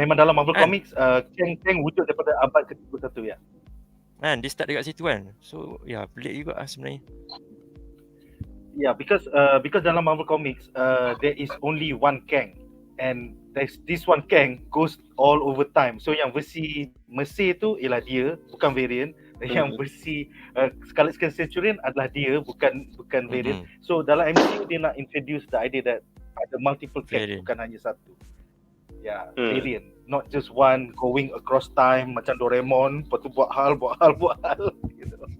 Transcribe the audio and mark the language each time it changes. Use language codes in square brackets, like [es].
[ms] memang dalam Marvel Comics Kang wujud daripada abad ke-31 ya. Kan dia start dekat situ kan. So pelik juga sebenarnya. [en] Yeah, because dalam Marvel Comics there is only one Kang, and this one Kang goes all over time. [ms] So yang versi Mesir tu ialah dia, bukan variant. Yang versi Scarlet Centurion adalah dia, bukan variant. So dalam MCU dia nak [en] introduce the idea that [ms] ada multiple Kang, bukan hanya satu. [en] Variant, not just one going across time [ms] macam [en] Doraemon, [ms] lepas tu buat hal gitu.